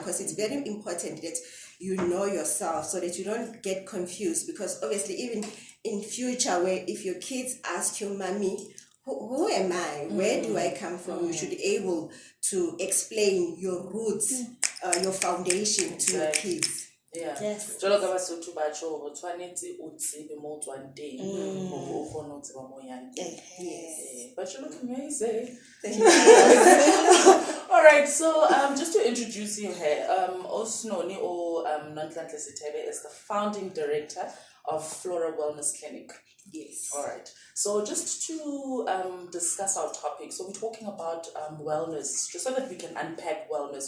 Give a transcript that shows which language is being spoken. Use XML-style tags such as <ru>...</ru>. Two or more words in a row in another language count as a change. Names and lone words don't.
<en>Because it's very important that you know yourself so that you don't get confused. Because obviously, even in future, where if your kids ask your mommy, who am I? Where do I come from? You should be able to explain your roots, your foundation to your kids. Yeah. Yes.</en> <st>Jwalo ka Basotho ba tjho o tshwanetse o tsebe mo o tswang teng hore o kgone ho tseba mo o yang teng.</st> <en>Yes. But you look amazing. Thank you. All right, so just to introduce you here, Nonnie or Nonhlanhla Sithebe is the founding director of Flora Wellness Clinic. Yes. All right. So just to discuss our topic, so we're talking about wellness, just so that we can unpack wellness.</en>